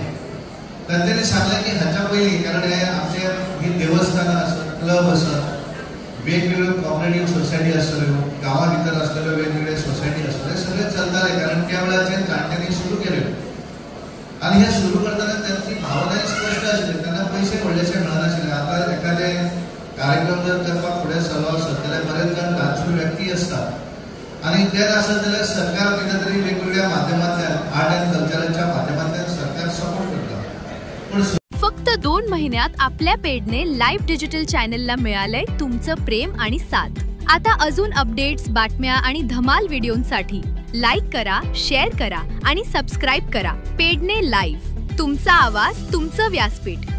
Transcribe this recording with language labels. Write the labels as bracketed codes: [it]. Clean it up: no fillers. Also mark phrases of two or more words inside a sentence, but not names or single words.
[kok] तांच्यांनी सांगलें की हाच्या पयलीं कारण हे आमचे ही देवस्थानां आसत, क्लब आसत, वेगवेगळ्यो कॉपरेटीव सोसायटी आसल्यो, गांवा भितर आसलेल्यो वेगवेगळे सोसायटी आसल्यो, हे सगळे चलताले कारण त्या वेळाचेर जाणट्यांनी सुरू केल्यो आनी हे सुरू करतना त्यांची भावना स्पश्ट आशिल्ली. त्यांना पयशे व्हडलेशे मेळनाशिल्ले. आतां एखादे कार्यक्रम जर करपाक फुडें सरलो आसत जाल्यार बरेच जाण धार्मीक व्यक्ती आसतात आनी ते आसत जाल्यार सरकार कितें तरी वेगवेगळ्या माध्यमांतल्यान [en] art and cultureाच्या [kok] माध्यमांतल्यान सरकार सपोर्ट करता. [mr] फक्त 2 महिन्यात आपल्या पेडने लाईव्ह डिजिटल चॅनलला मिळालंय तुमचं प्रेम आणि साथ. आता अजून अपडेट्स, बातम्या आणि धमाल व्हिडिओंसाठी लाईक करा, शेअर करा आणि सबस्क्राईब करा. पेडने लाईव्ह, तुमचा आवाज, तुमचं व्यासपीठ.